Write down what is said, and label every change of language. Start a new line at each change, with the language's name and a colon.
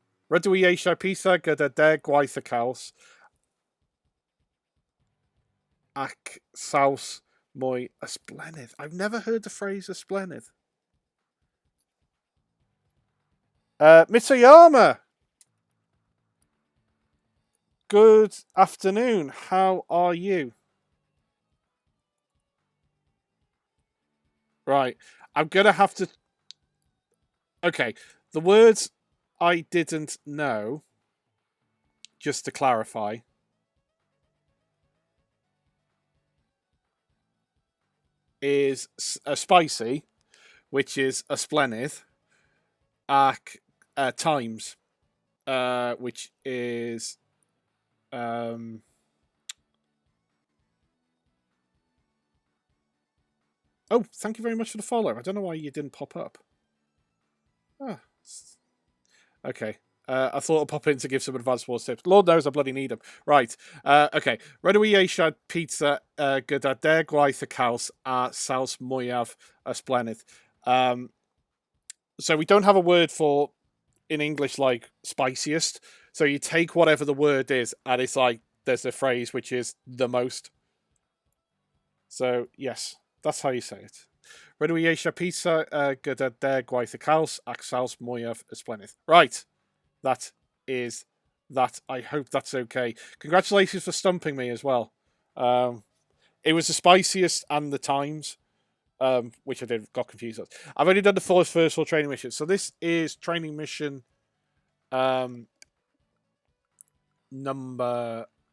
Welsh: Rydw i eisiau pizza gyda deg gwaith y caws ac saws mwy ysblennydd.
English: I've never heard the phrase ysblennydd. Mitayama! Good afternoon. How are you? Right. I'm going to have to... Okay. The words I didn't know, just to clarify, is a spicy, which is a splennydd, ac times, which is... Oh, thank you very much for the follow. I don't know why you didn't pop up. Ah, okay. I thought I'd pop in to give some advanced sports tips. Lord knows I bloody need them. Right. Okay.
Welsh: Rydw i eisiau pizza gyda deg gwaith y caws a saws mwyaf ysblennydd.
English: So we don't have a word for, in English, like spiciest. So you take whatever the word is, and it's like there's a phrase which is the most. So, yes, that's how you say it.
Welsh: Rydw i eisiau pizza gyda deg gwaith y caws ac saws mwyaf ysblennydd.
English: Right. That is that. I hope that's okay. Congratulations for stumping me as well. It was the spiciest and the times, which I got confused with. I've only done the first four training mission. So this is training mission number...